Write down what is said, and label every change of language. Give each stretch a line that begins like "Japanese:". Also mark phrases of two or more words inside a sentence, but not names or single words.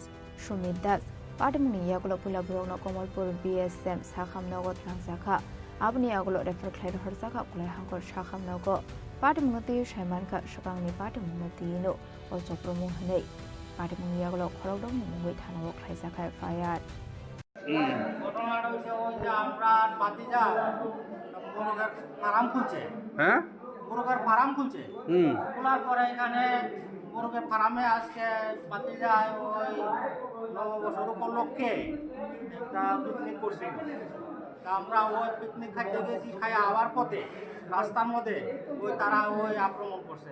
Kok Borok: Sumit Das, pati muni yagulo pula borongna Komolpur BSM shakham nogo tlangjaka abni yagulo refer khlaira horjaka kolai hangkor shakham nogo pati mungati Shaimanka shakangni pati mungati no ojopromo hanei pati muni yagulo khorokdong mungoi thanawo khlaijaka FIR
Bangla: ঘটনাটা হচ্ছে ওই যে আমরা পাতিজা মুরগের ফার্ম খুলছে হ্যাঁ মুরগের ফার্ম খুলছে খোলার পরে এখানে মুরগের ফার্মে আজকে পাতিজায় ওই নববর্ষের উপলক্ষে একটা পিকনিক করছিল তা আমরা ওই পিকনিক খাইতে গেছি খাই আবার পথে রাস্তার মধ্যে ওই তারা ওই আক্রমণ করছে